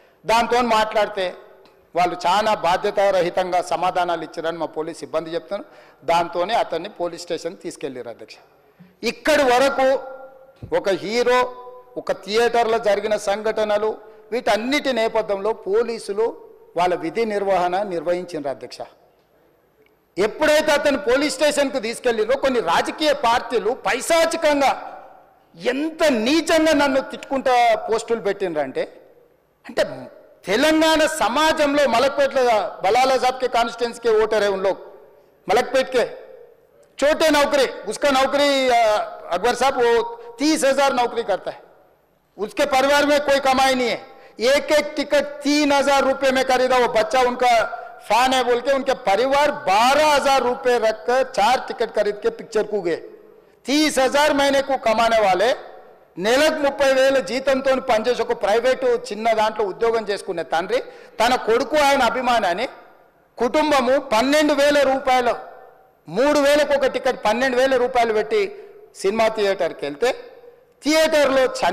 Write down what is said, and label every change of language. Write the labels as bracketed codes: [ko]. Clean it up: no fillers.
[te] దాంతో మాట్లాడితే వాళ్ళు చాలా బాధ్యతారహితంగా సమాధానాలు ఇచ్చారని మా పోలీస్ సిబ్బంది చెప్తాను. దాంతోనే అతన్ని పోలీస్ స్టేషన్ తీసుకెళ్ళారు అధ్యక్ష. ఇక్కడి వరకు ఒక హీరో, ఒక థియేటర్లో జరిగిన సంఘటనలు, వీటన్నిటి నేపథ్యంలో పోలీసులు వాళ్ళ విధి నిర్వహణ నిర్వహించారు అధ్యక్ష. ఎప్పుడైతే అతను పోలీస్ స్టేషన్కు తీసుకెళ్ళిరో కొన్ని రాజకీయ పార్టీలు పైశాచికంగా ఎంత నీచంగా నన్ను తిట్టుకుంటా పోస్టులు పెట్టినరంటే, అంటే తెలంగాణ समाजంలో మలక్పేట్ [hi] बलाला साहब के कॉन्स्टिट्यूंसी के वोटर है, उन लोग मलकपेट के छोटे नौकरी, उसका नौकरी अकबर साहब वो 30,000 नौकरी करता है, उसके परिवार में कोई कमाई नहीं है, एक टिकट 3,000 रुपये में खरीदा, वो बच्चा उनका फैन है बोल के उनके परिवार 12,000 रुपये रखकर 4 टिकट खरीद के पिक्चर को गए. 30,000 महीने को कमाने वाले [te] నెలకు 30,000 జీతంతో పనిచేసి ఒక ప్రైవేటు చిన్న దాంట్లో ఉద్యోగం చేసుకునే తండ్రి తన కొడుకు ఆయన అభిమానాన్ని కుటుంబము 12,000 రూపాయలు 3,000కు ఒక టికెట్ 12,000 రూపాయలు పెట్టి సినిమా థియేటర్కి వెళ్తే థియేటర్లో